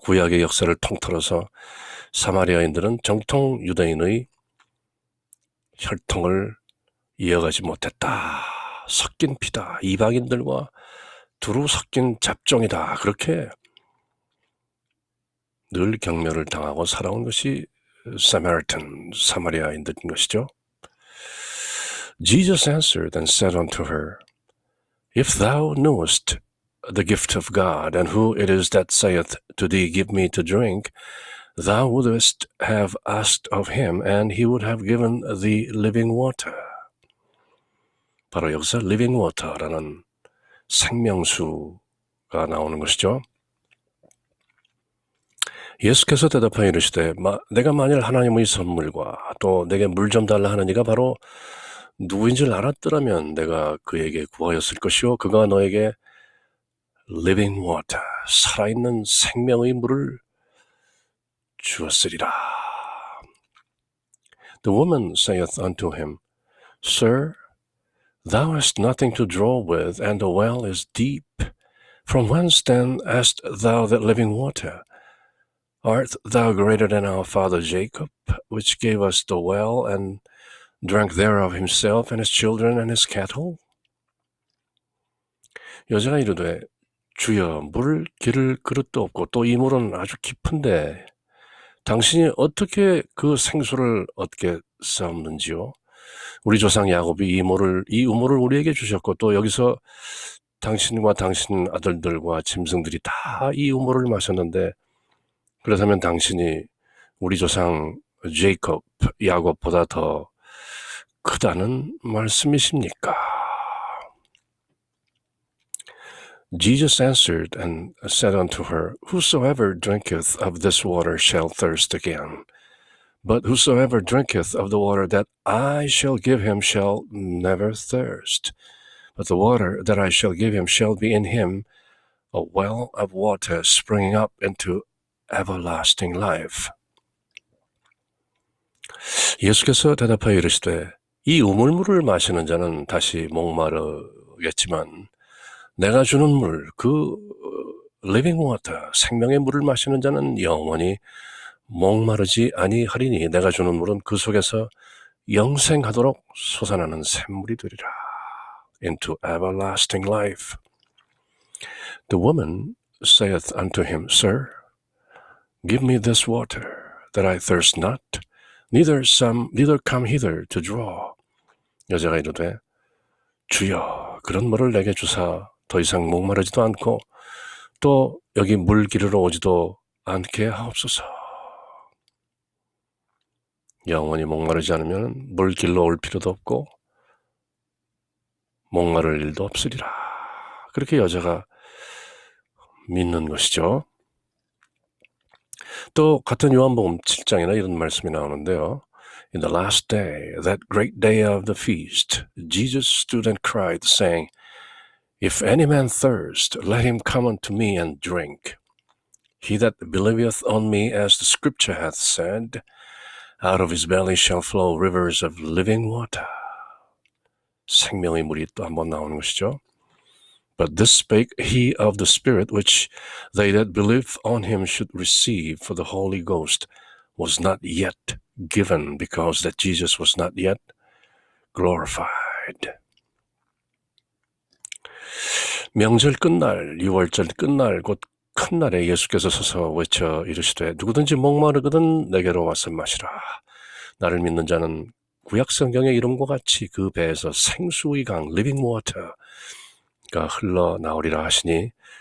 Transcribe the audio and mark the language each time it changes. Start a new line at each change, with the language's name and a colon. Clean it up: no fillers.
Korean: 구약의 역사를 통틀어서 사마리아인들은 정통 유대인의 혈통을 이어가지 못했다. 섞인 피다. 이방인들과 두루 섞인 잡종이다. 그렇게 늘 경멸을 당하고 살아온 것이 사마리아인들인 것이죠.
English: Jesus answered and said unto her, If thou knewest the gift of God, and who it is that saith to thee, Give me to drink, thou wouldest have asked of him, and he would have given thee living water.
Korean: 바로 여기서 living water라는 생명수가 나오는 것이죠. 예수께서 대답하여 이르시되, 내가 만일 하나님의 선물과 또 내게 물 좀 달라 하는 이가 바로 누구인 줄 알았더라면 내가 그에게 구하였을 것이요 그가 너에게 living water, 살아있는 생명의 물을 주었으리라.
English: The woman saith unto him, Sir, thou hast nothing to draw with, and the well is deep. From whence then hast thou that living water? Art thou greater than our father Jacob, which gave us the well, and drank thereof himself, and his children, and his cattle?
Korean: 여자가 이르되, 주여, 물 기를 그릇도 없고 또 이 물은 아주 깊은데 당신이 어떻게 그 생수를 얻겠사옵는지요? 우리 조상 야곱이 이 우물을 우리에게 주셨고 또 여기서 당신과 당신 아들들과 짐승들이 다 이 우물을 마셨는데 그렇다면 당신이 우리 조상 야곱보다 더 크다는 말씀이십니까?
English: Jesus answered and said unto her, Whosoever drinketh of this water shall thirst again. But whosoever drinketh of the water that I shall give him shall never thirst. But the water that I shall give him shall be in him a well of water springing up into everlasting life.
Korean: 예수께서 대답하여 이르시되, 이 우물물을 마시는 자는 다시 목마르겠지만 내가 주는 물, 그 living water, 생명의 물을 마시는 자는 영원히 목마르지 아니하리니 내가 주는 물은 그 속에서 영생하도록 솟아나는 샘물이 되리라.
English: Into everlasting life. The woman saith unto him, Sir, give me this water, that I thirst not, neither come hither to draw.
Korean: 여자가 이르되, 주여, 그런 물을 내게 주사 더 이상 목마르지도 않고 또 여기 물 기르러 오지도 않게 하옵소서. 영원히 목마르지 않으면 물 길러 올 필요도 없고 목마를 일도 없으리라. 그렇게 여자가 믿는 것이죠. 또 같은 요한복음 7장에나 이런 말씀이 나오는데요.
English: In the last day, that great day of the feast, Jesus stood and cried, saying, If any man thirst, let him come unto me and drink. He that believeth on me, as the scripture hath said, out of his belly shall flow rivers of living water.
Korean: 생명의 물이 또 한번 나오는 것이죠.
English: But this spake he of the Spirit, which they that believe on him should receive, for the Holy Ghost was not yet given, because that Jesus was not yet glorified.
Korean: 명절 끝날, 6월절 끝날, 곧 큰 날에 예수께서 서서 외쳐 이르시되 누구든지 목마르거든 내게로 와서 마시라. 나를 믿는 자는 구약 성경의 이름과 같이 그 배에서 생수의 강, living water가 흘러나오리라 하시니